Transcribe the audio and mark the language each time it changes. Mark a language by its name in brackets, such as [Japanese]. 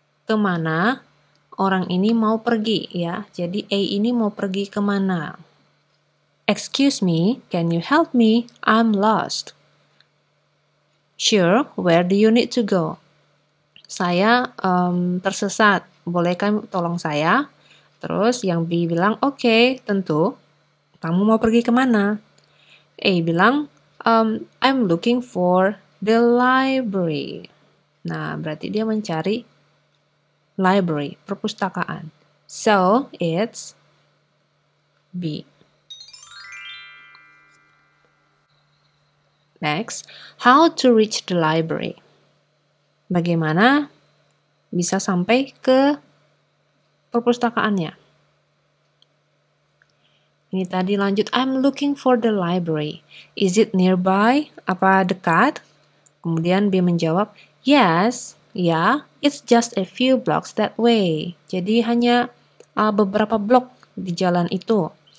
[Indonesian] Kemana orang ini mau pergi ya? Jadi A ini mau pergi kemana? [English] Excuse me, can you help me? I'm lost. Sure, where do you need to go? [Indonesian] Saya tersesat, boleh kamu tolong saya? Terus yang B bilang, oke, tentu. Kamu mau pergi kemana? A bilang, [English] I'm looking for the library. [Indonesian] Nah, berarti dia mencari library, perpustakaan. [English] So, it's B. Next, how to reach the library. [Indonesian] Bagaimana bisa sampai ke perpustakaannya? Ini tadi lanjut, [English] I'm looking for the library. Is it nearby? [Indonesian] Apa dekat? Kemudian B menjawab, [English] yes, ya, it's just a few blocks that way. [Indonesian] Jadi hanya beberapa blok di jalan itu.